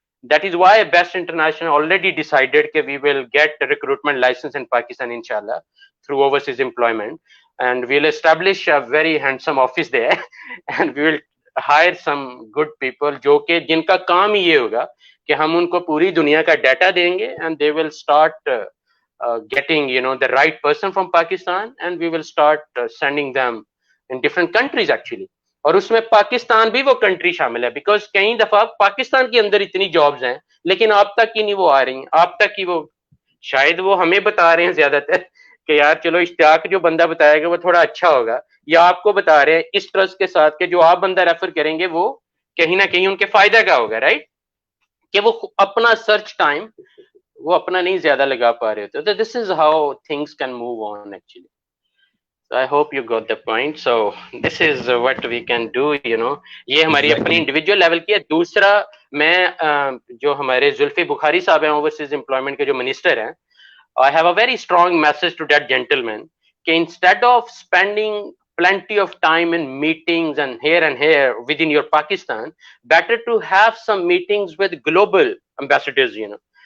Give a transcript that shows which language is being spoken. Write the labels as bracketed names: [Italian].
[English] that is why Best International already decided کہ we will get recruitment licence in Pakistan انشاءاللہ through overseas employment, and we'll establish a very handsome office there and we will hire some good people [Urdu] جو کہ جن کا کام ہی یہ ہوگا کہ ہم ان کو پوری دنیا کا ڈیٹا دیں گے, [English] and they will start getting the right person from Pakistan, and we will start sending them in different countries actually. [Urdu] اور اس میں پاکستان بھی وہ کنٹری شامل ہے, بیکاز کئی دفعہ پاکستان کے اندر اتنی جابز ہیں لیکن آپ تک ہی نہیں وہ آ رہی ہیں, آپ تک ہی وہ شاید وہ ہمیں بتا رہے ہیں زیادہ تر کہ یار چلو اشتیاق جو بندہ بتائے گا وہ تھوڑا اچھا ہوگا, یا آپ کو بتا رہے ہیں اس ٹرسٹ کے ساتھ کہ جو آپ بندہ ریفر کریں گے وہ کہیں نہ کہیں ان کے فائدہ کا ہوگا, رائٹ, کہ وہ اپنا سرچ ٹائم وہ اپنا نہیں زیادہ لگا پا رہے ہوتے. [English] This is how things can move on actually. So I hope you got the point. So this is what we can do, you know. [Urdu] یہ ہماری اپنی انڈیویجول لیول کی ہے. دوسرا میں جو ہمارے زلفی بخاری صاحب ہیں اوورسیز امپلائمنٹ کے جو منسٹر ہیں, [English] I have a very strong message to that gentleman [Urdu] کہ [English] instead of spending plenty of time in meetings and here within your Pakistan, better to have some meetings with global ambassadors, you know,